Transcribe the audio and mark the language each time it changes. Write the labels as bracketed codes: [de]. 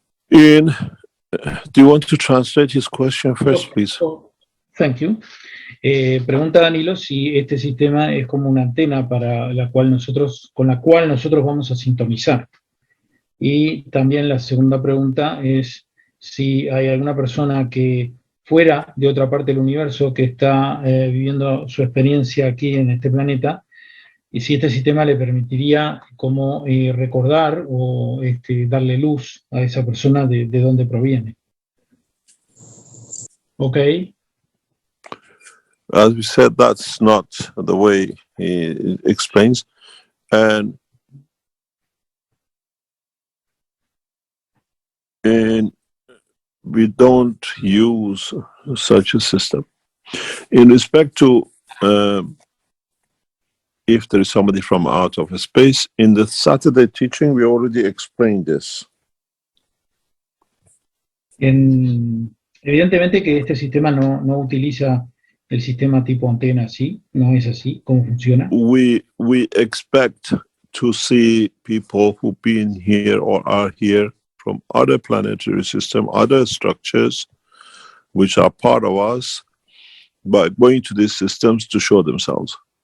[en] Do you want to translate his question first, please? Thank you. [es] Pregunta Danilo si este sistema es como una antena con la cual nosotros vamos a sintonizar. Y también la segunda pregunta es si hay alguna persona que fuera de otra parte del universo que está viviendo su experiencia aquí en este planeta, y si este sistema le permitiría como recordar o darle luz a esa persona de dónde proviene. [en] Okay. As we said, that's not the way he explains. And we don't use such a system. In respect to if there is somebody from out of space. In the Saturday teaching, we already explained this. [es] Evidentemente que este sistema no utiliza el sistema tipo antena, ¿sí? No es así. ¿Cómo funciona? [en] We expect to see people who've been here or are here from other planetary system, other structures, which are part of us, by going to these systems to show themselves.